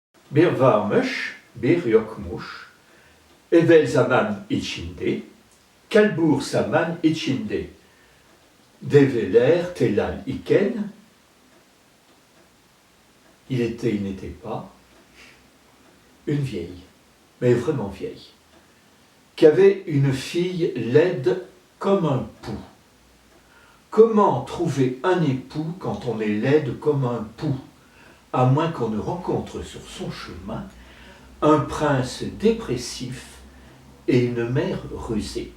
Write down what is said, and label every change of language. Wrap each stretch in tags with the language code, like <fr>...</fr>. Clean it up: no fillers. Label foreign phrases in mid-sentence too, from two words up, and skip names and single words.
<tr>Bir varmış, bir yokmuş. Evvel zaman içinde, kalbur zaman içinde. Develer telal iken,</tr> <fr>il n'était pas, une vieille, mais vraiment vieille, qui avait une fille laide comme un pou. Comment trouver un époux quand on est laide comme un pou, à moins qu'on ne rencontre sur son chemin un prince dépressif et une mère rusée.</fr>